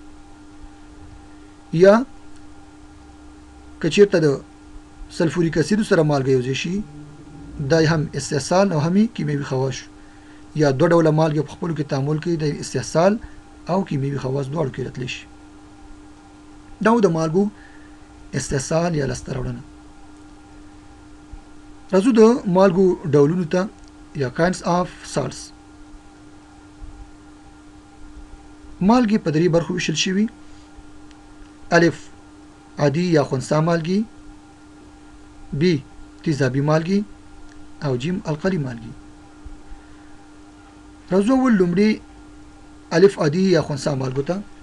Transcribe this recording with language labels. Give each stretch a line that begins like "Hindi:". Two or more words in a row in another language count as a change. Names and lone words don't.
Pashto: یا که چېرته د سلفوریک اسید سره مالګه یوځای شي دا هم استحصال او هم کیمیاوي خواص شو. یا دوه ډوله مالګې په خپلو کې تعامل کوي د استحصال او کیمیاوي خواص دواړو کې راتلی شي. دا د مالګو استحصال یا لاسته راوړنه. راځو د مالګو ډولونو ته یا
English: kinds of salts.
Pashto: مالګې په 3 برخو ویشل شوي: الف عادي یا خنثی مالګې، ب تیزابي مالګې او جیم القلي مالګې. راځو اول لومړی الف عادي یا خنثی مالګو ته.